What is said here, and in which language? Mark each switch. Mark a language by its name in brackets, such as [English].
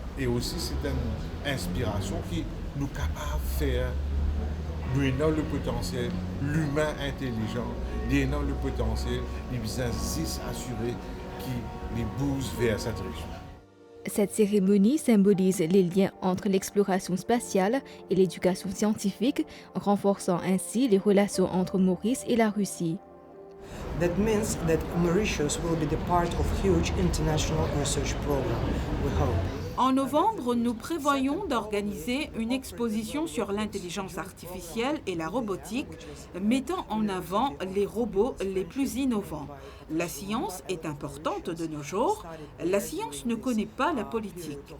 [French] Et aussi, c'est une inspiration qui nous capable de faire, nous avons le potentiel, l'humain intelligent, nous avons le potentiel, les business assurés qui les poussent vers cette direction. Cette cérémonie symbolise les liens entre l'exploration spatiale et l'éducation scientifique, renforçant ainsi les relations entre Maurice et la Russie. [English] That means that Mauritius will be the part of huge international research program, we hope. [French] En novembre, nous prévoyons d'organiser une exposition sur l'intelligence artificielle et la robotique, mettant en avant les robots les plus innovants. La science est importante de nos jours. La science ne connaît pas la politique.